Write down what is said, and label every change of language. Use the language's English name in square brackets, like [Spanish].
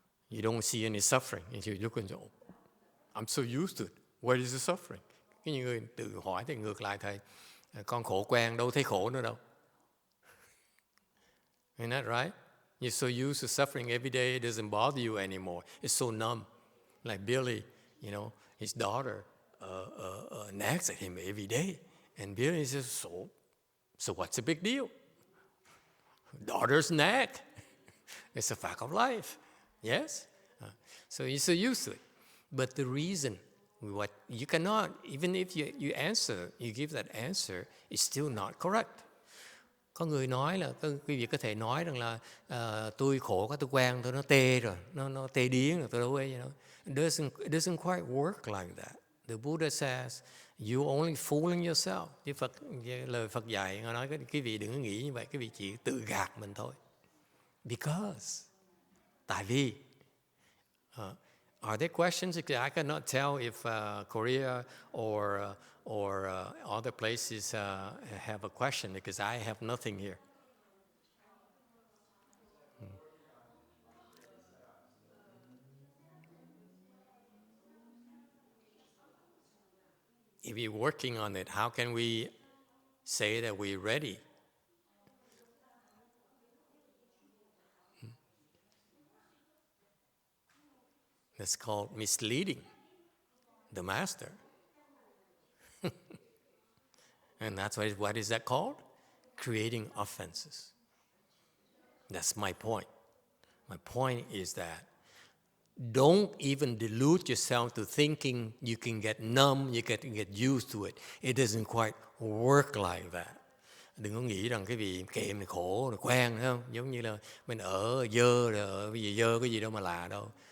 [English] You don't see any suffering and you look and say, oh, I'm so used to it. Where is the suffering? [Vietnamese] Cái người tự hỏi thì ngược lại thầy, con khổ quen đâu thấy khổ nữa đâu. [English] Isn't that right? You're so used to suffering every day, it doesn't bother you anymore. It's so numb. Like Billy, his daughter nags at him every day. And Billy says, so what's the big deal? Daughters nag. It's a fact of life. Yes? So you're so used to it. But the reason, what you cannot, even if you answer, you give that answer, it's still not correct. [Vietnamese] Có người nói là, quý vị có thể nói rằng là tôi khổ quá, tôi quen, tôi nó tê rồi, nó tê điếng rồi, tôi đâu ấy, [English] It doesn't quite work like that. The Buddha says, you only fooling yourself. [Vietnamese] Lời Phật dạy, Ngài nói quý vị đừng có nghĩ như vậy, quý vị chỉ tự gạt mình thôi. [English] Because, [Vietnamese] tại vì, [English] are there questions? I cannot tell if Korea or other places have a question because I have nothing here. If we're working on it, how can we say that we're ready? That's called misleading the master. And that's what is that called? Creating offenses. That's my point. My point is that don't even delude yourself to thinking you can get numb, you can get used to it. It doesn't quite work like that. [Vietnamese] Đừng có nghĩ rằng cái vị kệ mình khổ, mình quen, thấy không? Giống như là mình ở dơ, bây giờ dơ cái gì đâu mà lạ đâu.